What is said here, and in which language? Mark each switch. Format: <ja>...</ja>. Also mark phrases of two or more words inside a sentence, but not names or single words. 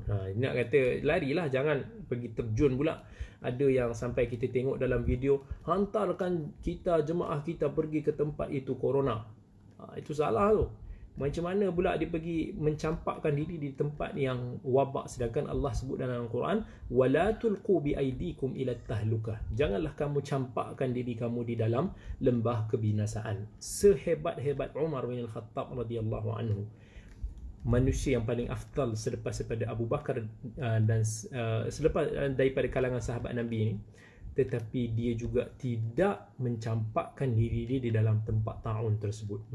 <ms>Nak kata larilah, jangan pergi terjun pula. Ada yang sampai kita tengok dalam video, hantarkan kita, jemaah kita pergi ke tempat itu corona. Itu salah tu. Macam mana pula dia pergi mencampakkan diri di tempat yang wabak, sedangkan Allah sebut dalam Al-Quran,</ms> <ar>wala tulqu bi aidikum ila tahlukah.</ar> <ms>Janganlah kamu campakkan diri kamu di dalam lembah kebinasaan. Sehebat-hebat Umar bin Al-Khattab</ms> <ar>radhiyallahu anhu,</ar> <ms>manusia yang paling afdal selepas daripada Abu Bakar dan selepas daripada kalangan sahabat Nabi ini, tetapi dia juga tidak mencampakkan diri dia di dalam tempat ta'un tersebut.</ms>